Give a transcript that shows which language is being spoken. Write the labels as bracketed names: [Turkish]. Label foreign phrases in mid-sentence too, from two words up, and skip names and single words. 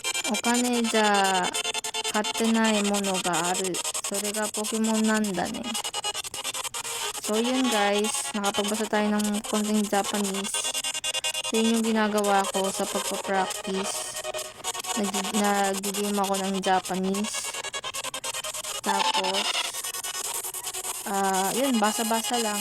[Japanese] お金じゃ買ってないものがある。それがポケモンなんだね。 [Filipino] So yun guys, nakapagbasa tayo ng konting Japanese. So yun yung ginagawa ko sa pagpa-practice. Nag-game ako ng Japanese. Tapos, yun, basa-basa lang.